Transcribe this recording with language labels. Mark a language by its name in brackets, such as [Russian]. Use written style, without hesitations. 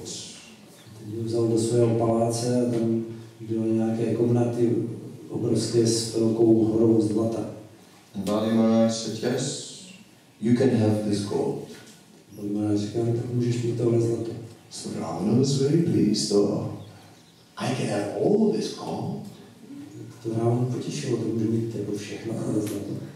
[Czech] Teď ho vzal do svého paláce a tam byly nějaké komnaty obrovské s velkou horou zlata. [English] And Bali Maharaj said, yes, you can have this gold. [Czech] Bali Maharaj říkal, tak můžeš mít tohle zlato. [English] So Ravana was very pleased. Oh, I can have all this gold. [Czech] To Ravana potěšilo, to může mít jako všechno tohle zlato.